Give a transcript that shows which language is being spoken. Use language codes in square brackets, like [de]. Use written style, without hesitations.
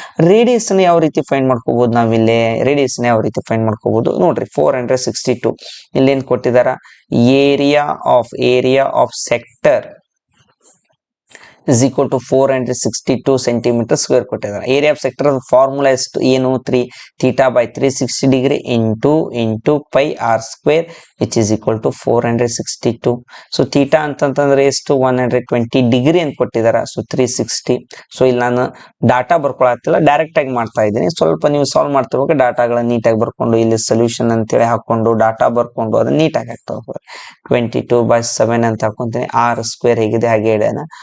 [kn] Radius ಅನ್ನ ಯಾವ ರೀತಿ ಫೈಂಡ್ ಮಾಡ್ಕೋಬಹುದು ನಾವಿಲ್ಲಿ? ರೇಡಿಯಸ್ ನ ಯಾವ ರೀತಿ ಫೈಂಡ್ ಮಾಡ್ಕೋಬಹುದು ನೋಡ್ರಿ, 462 ಇಲ್ಲೇನ್ ಕೊಟ್ಟಿದಾರ, area of sector [en] is equal to 462 centimeter square [kn] ಕೊಟ್ಟಿದ್ದಾರೆ. ಏರಿಯಾ ಆಫ್ ಸೆಕ್ಟರ್ ಫಾರ್ಮುಲಾ ಎಷ್ಟು? ಏನು? [en] 3 theta by 360 degree into pi r square which is equal to 462. [kn] So theta ಅಂತಂದ್ರೆ ಎಷ್ಟು? 120 ಡಿಗ್ರಿ ಅಂತ ಕೊಟ್ಟಿದ್ದಾರೆ. ಸೊ 360. ಸೊ ಇಲ್ಲಿ ನಾನು ಡಾಟಾ ಬರ್ಕೊಳತ್ತಿಲ್ಲ, ಡೈರೆಕ್ಟ್ ಆಗಿ ಮಾಡ್ತಾ ಇದ್ದೀನಿ. ಸ್ವಲ್ಪ ನೀವು ಸಾಲ್ವ್ ಮಾಡ್ತಿರ್ಬೇಕು, ಡಾಟಾಗಳನ್ನ ನೀಟಾಗಿ ಬರ್ಕೊಂಡು ಇಲ್ಲಿ ಸೊಲ್ಯೂಷನ್ ಅಂತೇಳಿ ಹಾಕೊಂಡು ಡಾಟಾ ಬರ್ಕೊಂಡು ಅದನ್ನ ನೀಟಾಗಿ ಹಾಕ್ತಾ ಹೋಗ್ಬೇಕು. 22/7 ಅಂತ ಹಾಕೊಂತೀನಿ. r ಸ್ಕ್ವೇರ್ ಹೇಗಿದೆ ಹಾಗೆ ಇಡೋಣ.